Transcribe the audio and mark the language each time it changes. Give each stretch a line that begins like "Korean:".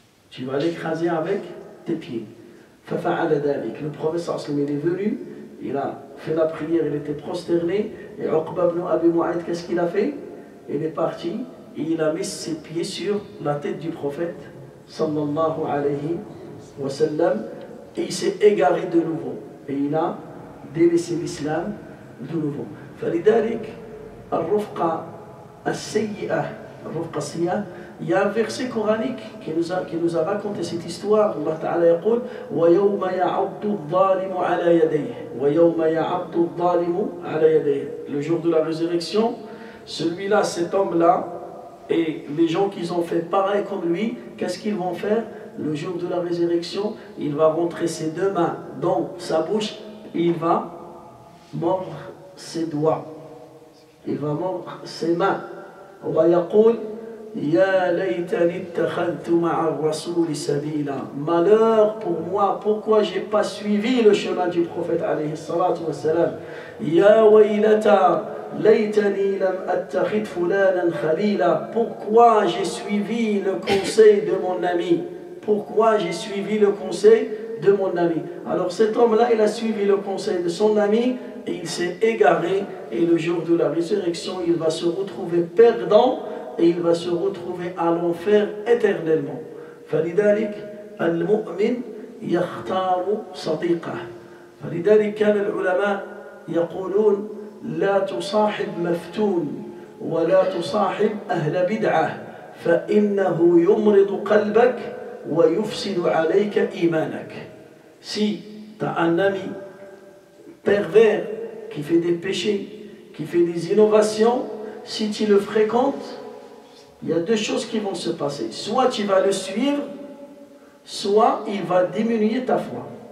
French: Tu vas l'écraser avec tes pieds. Le prophète il est venu, il a fait la prière, il était prosterné, et Uqba ibn Abi Mu'ayt, qu'est-ce qu'il a fait? Il est parti, et il a mis ses pieds sur la tête du prophète, sallallahu alayhi wa sallam, et il s'est égaré de nouveau, et il a délaissé l'islam de nouveau.
Arabic: فلذلك الرفقة السيئة الرفقة السيئة.
French: Il y a un verset coranique qui nous a raconté cette histoire.
Arabic: Allah Ta'ala يقول وَيَوْمَ يَعَضُّ الظَّالِمُ عَلَى يَدَيْهِ وَيَوْمَ يَعَضُّ الظَّالِمُ عَلى يَدَيْهِ.
French: Le jour de la résurrection, celui-là, cet homme-là, et les gens qui ont fait pareil comme lui, qu'est-ce qu'ils vont faire? Le jour de la résurrection, il va rentrer ses deux mains dans sa bouche et il va mordre ses doigts. Il va mordre ses mains.
Arabic: وَيَقول Ya laytani ittakhadhtu ma'a ar-rasouli sabila.
French: Malheur pour moi, pourquoi j'ai pas suivi le chemin du prophète alayhi salatu wa salam.
Arabic: Ya waylata laytani lam attakhidh fulanan khalila.
French: Pourquoi j'ai suivi le conseil de mon ami? Pourquoi j'ai suivi le conseil de mon ami? Alors cet homme-là, il a suivi le conseil de son ami et il s'est égaré, et le jour de la résurrection, il va se retrouver perdant et il va se retrouver à l'enfer éternellement.
Arabic: فلذلك المؤمن يختار صديقه. فلذلك كان العلماء يقولون لا تصاحب مفتون ولا تصاحب أهل بدعة فإنه يمرض قلبك ويفسد عليك إيمانك.
French: Si tu as un ami pervers qui fait des péchés, qui fait des innovations, si tu le fréquentes, il y a deux choses qui vont se passer. Soit tu vas le suivre, soit il va diminuer ta foi.